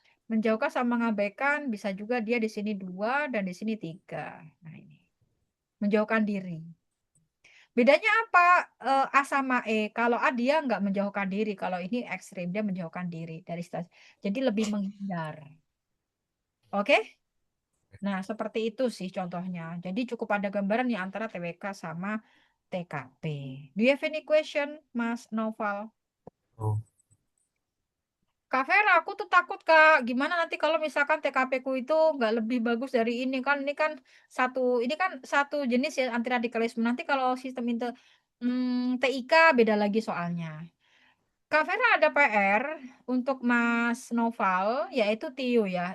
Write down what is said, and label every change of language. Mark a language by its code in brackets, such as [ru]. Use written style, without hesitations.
[id] Menjauhkan sama mengabaikan bisa juga dia di sini 2 dan di sini 3. Nah, ini. Menjauhkan diri. Bedanya apa A sama E? Kalau A dia nggak menjauhkan diri, kalau ini ekstrim dia menjauhkan diri dari situasi. Jadi lebih menghindar. Oke? Nah, seperti itu sih contohnya. Jadi cukup ada gambaran nih antara TWK sama TKP. [en] Do you have any question, Mas Noval? Oh, [id] Kak Vera, aku tuh takut Kak, gimana nanti kalau misalkan TKP ku itu nggak lebih bagus dari ini kan satu jenis ya anti radikalisme. Nanti kalau sistem itu TIK beda lagi soalnya. Kak Vera ada PR untuk Mas Noval, yaitu TIU ya.